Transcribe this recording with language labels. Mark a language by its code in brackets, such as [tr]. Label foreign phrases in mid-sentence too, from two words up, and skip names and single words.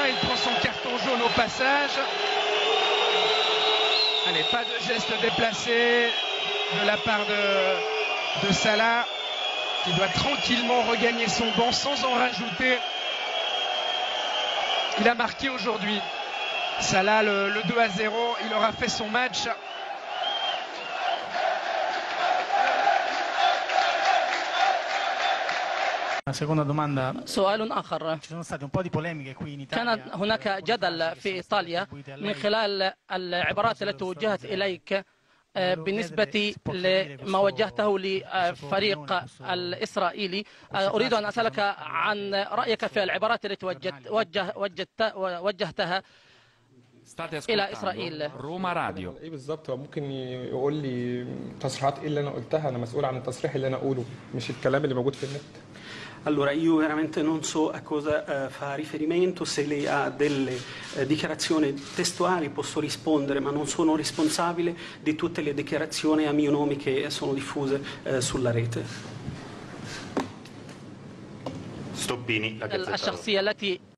[fr] Il prend son carton jaune au passage. Allez, pas de geste déplacé de la part de Salah, qui doit tranquillement regagner son banc sans en rajouter. Il a marqué aujourd'hui. Salah, le 2-0, il aura fait son match. [it] Seconda domanda. [ar] سؤال آخر. [it] Ci sono state un po' di polemiche qui in [ar] كان [it] Italia. [ar] هناك جدل في إيطاليا من خلال العبارات التي وجهت إليك بالنسبة لما وجهته لفريق الإسرائيلي. أريد أن أسألك عن رأيك في العبارات التي وجهتها إلى إسرائيل. روما راديو. ايه بالظبط؟ هو ممكن يقول لي تصريحات ايه اللي انا قلتها؟ انا مسؤول عن التصريح اللي انا اقوله، مش الكلام اللي موجود في النت. [it] Allora, io veramente non so a cosa fa riferimento. Se lei ha delle dichiarazioni testuali posso rispondere, ma non sono responsabile di tutte le dichiarazioni a mio nome che sono diffuse sulla rete. Stoppini, la Gazzetta. [ar] الشخصية التي